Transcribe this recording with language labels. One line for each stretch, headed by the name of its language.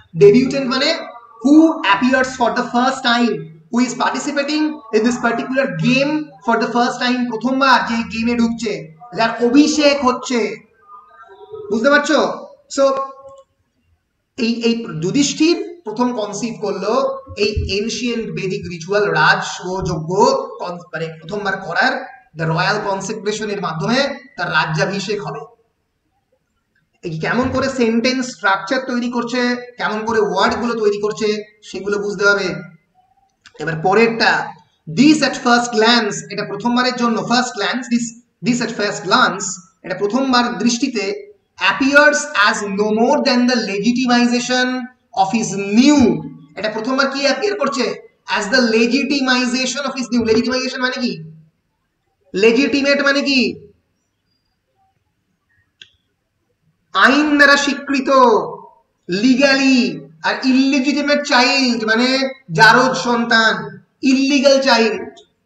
English: debutant মানে who appears for the first time, who is participating in this particular game for the first time,
Bangla: প্রথমবার যে গেমে ঢুকছে, যার অভিষেক হচ্ছে। বুঝতে পারছো? সো এই যুধিষ্ঠির প্রথম কনসিভ করলো এই এনশিয়েন্ট বেদিক রিচুয়াল রাজসূয় যজ্ঞ মানে প্রথমবার করার, দ্য রয়্যাল কনসেক্রেশন এর মাধ্যমে তার রাজ্যাভিষেক হবে। কেমন করে সেন্টেন্স স্ট্রাকচার তৈরি করছে, কেমন করে ওয়ার্ড গুলো তৈরি করছে সেগুলো বুঝতে হবে। এবার পরেরটা, দিস এট ফার্স্ট গ্ল্যান্স, এটা প্রথমবারের জন্য, first glance, this at first glance, এটা প্রথমবার দৃষ্টিতে,
English: appears as no more than the legitimization of his new,
Bangla: এটা প্রথমবার কি অ্যাপিয়ার করছে?
English: as the legitimization of his new.
Bangla: legitimization মানে কি? legitimate মানে কি? আইন দ্বারা স্বীকৃত, লিগালি। আর ইলিজিটিমেট চাইল্ড মানে জারজ সন্তান, ইল্লিগাল চাইল্ড।